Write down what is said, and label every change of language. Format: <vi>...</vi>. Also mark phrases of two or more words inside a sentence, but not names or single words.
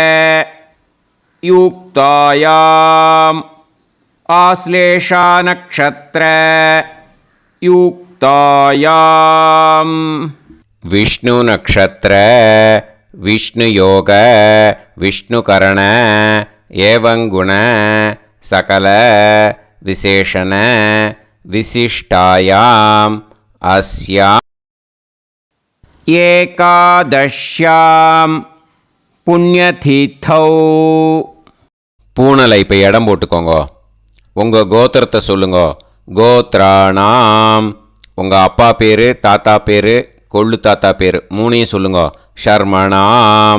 <sa>युक्तायाम् आश्लेषा नक्षत्र युक्तायाम् विष्णु नक्षत्र विष्णु योग विष्णुकरण एवं गुण सकल विशेषण विशिष्टायाम् अस्याम् एकादश्यां पुण्यतिथौ.</sa> <ta>பூனலை இப்போ இடம் போட்டுக்கோங்க. உங்கள் கோத்திரத்தை சொல்லுங்க. கோத்ராணாம் உங்கள் அப்பா பேர், தாத்தா பேர், கொள்ளு தாத்தா பேர் மூணையும் சொல்லுங்க.</ta>